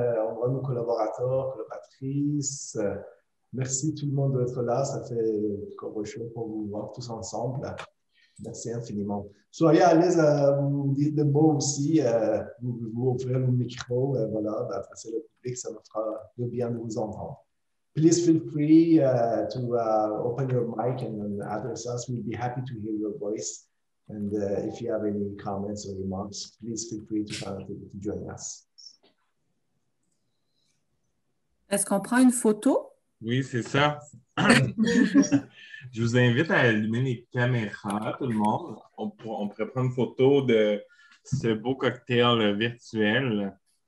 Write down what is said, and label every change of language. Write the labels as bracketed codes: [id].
[fr] On voit nos collaborateurs, collaboratrices. Merci tout le monde d'être là. Ça fait encore chaud pour vous voir tous ensemble. Merci infiniment. Soyez à l'aise, vous dites le mot aussi, vous ouvrez le micro, voilà, adresser le public, ça nous fera de bien de vous entendre. [en] Please feel free to open your mic and address us. We'll be happy to hear your voice. And if you have any comments or remarks, please feel free to join us. [fr] Est-ce qu'on prend une photo? Oui, c'est ça. Je vous invite à allumer les caméras, tout le monde. On pourrait prendre une photo de ce beau cocktail virtuel.